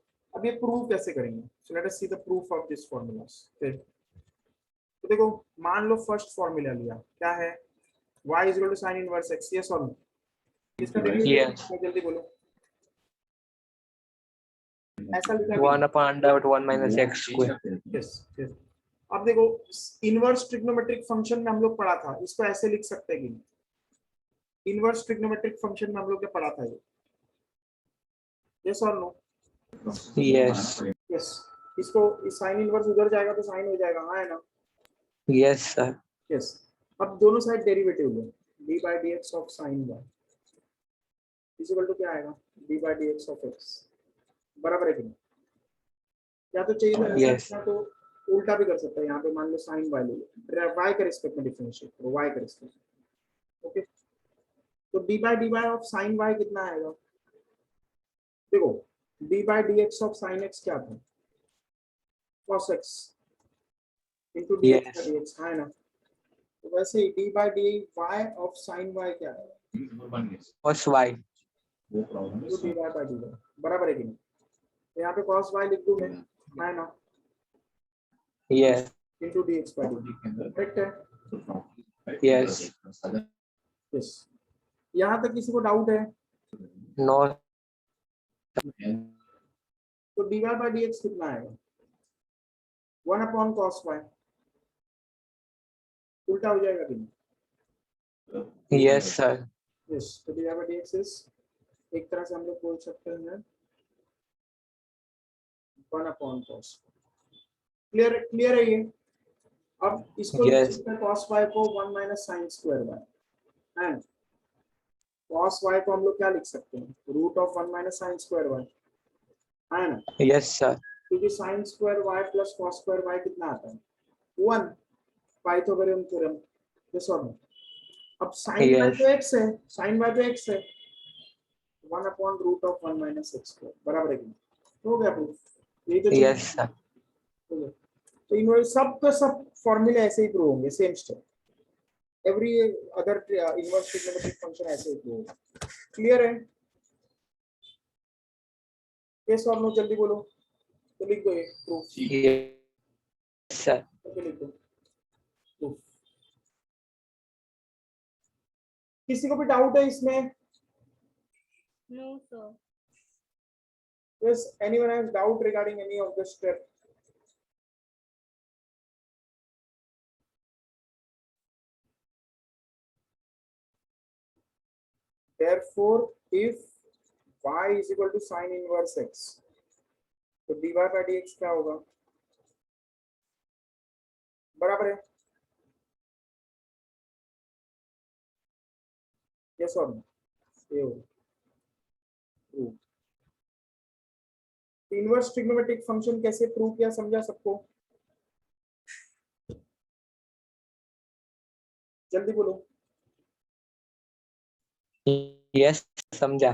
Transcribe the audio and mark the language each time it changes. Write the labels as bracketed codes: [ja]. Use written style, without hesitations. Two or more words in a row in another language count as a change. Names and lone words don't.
[hi] अब ये प्रूव कैसे करेंगे? [en] so let us see the proof of this formulas. [hi] तो देखो, मान लो [en] first formula [hi] लिया, क्या है? [en] y is equal to sin inverse x. यस और नो? [hi] इसका डेरिवेटिव जल्दी बोलो। ऐसा लिखा है [en] 1 upon under root 1 minus x square। यस। [hi] अब देखो, [en] inverse trigonometric function [hi] में हम लोग पढ़ा था, इसको ऐसे लिख सकते हैं कि नहीं? [en] inverse trigonometric function [hi] में हम लोग ने पढ़ा था ये। यस और नो? [en] यस। [hi] यस, इसको [en] sine inverse [hi] उधर जाएगा तो साइन हो जाएगा, हाँ है ना? [en] yes sir. [hi] यस। अब दोनों साइड डेरिवेटिव लो, [en] d by dx of sin y is equal to [hi] क्या आएगा? [en] d by dx of x. [hi] बराबर है कि नहीं? या तो चाहिए तो [en] Yes. [hi] ऐसा, तो उल्टा भी कर सकता है। यहाँ पे मान लो sin y ले लो, y के रिस्पेक्ट में डिफरेंशिएट करो, y के रिस्पेक्ट में। ओके, तो [en] d by dy of sin y [hi] कितना आएगा? देखो, [en] d by dx of sin x [hi] क्या था? [en] cos x into dx Yes. [hi] का dx, हाँ है ना? तो वैसे ही [en] d by dy of sin y [hi] क्या है? [en] cos y। into dy by dy, [hi] बराबर है कि नहीं? तो यहाँ पे cos y लिख दूं मैं, है ना? [en] यस। into dx by dy, [hi] करेक्ट है? [en] यस। [hi] यस। यहाँ तक किसी को डाउट है? [en] नो। [hi] तो [en] dy by dx [hi] कितना आएगा? 1 upon cos y। उल्टा हो जाएगा कि नहीं? [en] yes sir. [hi] यस, तो [en] dy by dx is, [hi] एक तरह से हम लोग बोल सकते हैं [en] 1 upon cos। [hi] क्लियर है ये? अब इसको लिख [en] Yes. [hi] सकते हैं cos y को [en] 1 minus sin square y, and cos y [hi] को हम लोग क्या लिख सकते हैं? [en] root of 1 minus sin square y, है ना? yes sir. [hi] क्योंकि [en] sin square y plus cos square y [hi] कितना आता है? 1, [en] Pythagorean theorem. [hi] यस और नो? अब sin y [en] Yes. [hi] तो x है, sin y तो x है, [en] 1 upon root of 1 minus x square, [hi] बराबर है कि नहीं? हो गया प्रूफ। यही तो [en] yes sir. [hi] हो गया। तो इनवर्स सब का सब फॉर्मूले ऐसे ही प्रूव होंगे, [en] same step. every other inverse trigonometric function [hi] ऐसे ही [en] प्रूव होगा। [hi] क्लियर है? यस और नो जल्दी बोलो। तो लिख दो ये प्रूफ, [en] yes sir. [hi] लिख दो प्रूफ। किसी को भी डाउट है इसमें? [en] No, sir. Yes, anyone has doubt regarding any of this step? Therefore, if y is equal to sin inverse x, तो dy by dx [hi] क्या होगा? बराबर है? [en] Yes or no? [hi] ये होगा. [en] True. inverse trigonometric function [hi] कैसे प्रूव किया समझा सबको? जल्दी बोलो. यस समझा.